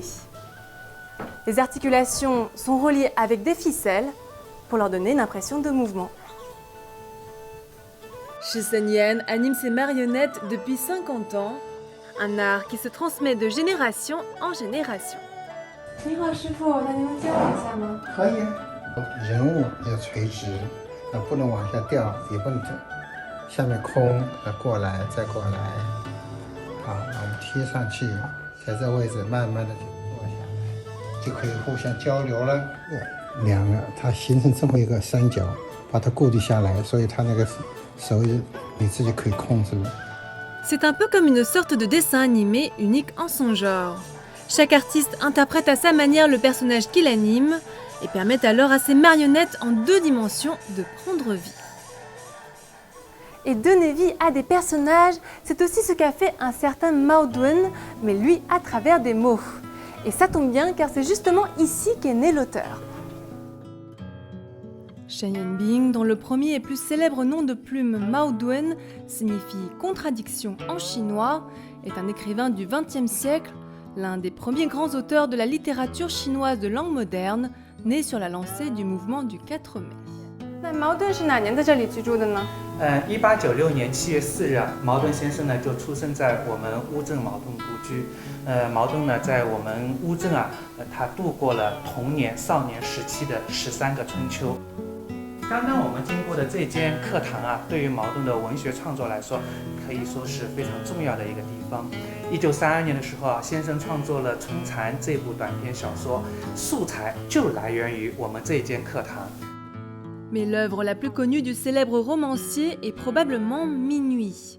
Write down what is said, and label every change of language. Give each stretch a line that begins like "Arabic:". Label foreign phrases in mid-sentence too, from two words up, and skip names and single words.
French: Les articulations sont reliées avec des ficelles pour leur donner une impression de mouvement. Shi Senyan anime ses marionnettes depuis 50 ans, un art qui se transmet de génération en génération.
Chinese: 你好，师傅，那您能教我一下吗？可以，人物要垂直，不能往下掉，也不能走，下面空，过来再过来，好，我们贴上去，在这位置慢慢的就落下来，就可以互相交流了。两个它形成这么一个三角，把它固定下来，所以它那个手你自己可以控制了。
French: C'est un peu comme une sorte de dessin animé unique en son genre. Chaque artiste interprète à sa manière le personnage qu'il anime et permet alors à ses marionnettes en 2 dimensions de prendre vie. Et donner vie à des personnages, c'est aussi ce qu'a fait un certain Mao Dun, mais lui à travers des mots. Et ça tombe bien car c'est justement ici qu'est né l'auteur. Shen Yunbing, dont le premier et plus célèbre nom de plume Mao Dun signifie contradiction en chinois, est un écrivain du XXe siècle, l'un des premiers grands auteurs de la littérature chinoise de langue moderne, né sur la lancée du mouvement du 4 mai.
Chinese: 那茅盾是哪年在这里居住的呢？1896年7月4日，茅盾先生呢就出生在我们乌镇茅盾故居。茅盾呢在我们乌镇他度过了童年、少年时期的13个春秋。刚刚我们经过的这间课堂对于茅盾的文学创作来说，可以说是非常重要的一个地方。1932年的时候先生创作了《春蚕》这部短篇小说，素材就来源于我们这间课堂。
French: Mais l'œuvre la plus connue du célèbre romancier est probablement Minuit.